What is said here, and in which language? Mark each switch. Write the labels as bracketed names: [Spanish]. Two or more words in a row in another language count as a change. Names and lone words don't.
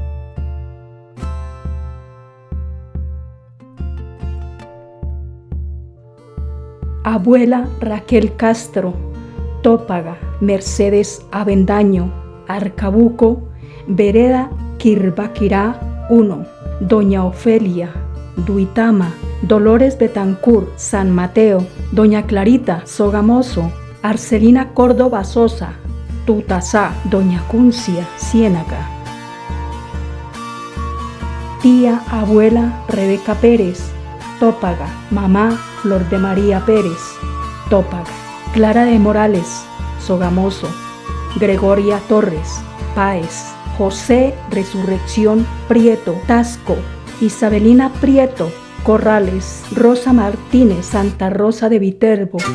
[Spanish] Abuela Raquel Castro, Tópaga, Mercedes Avendaño, Arcabuco, Vereda Quirbaquirá 1, Doña Ofelia, Duitama, Dolores Betancur, San Mateo, Doña Clarita, Sogamoso, Arcelina Córdoba Sosa, Tutasá, Doña Cuncia, Ciénaga. Tía Abuela Rebeca Pérez, Tópaga, Mamá Flor de María Pérez, Tópaga, Clara de Morales, Sogamoso, Gregoria Torres, Páez, José Resurrección Prieto, Tasco, Isabelina Prieto, Corrales, Rosa Martínez, Santa Rosa de Viterbo.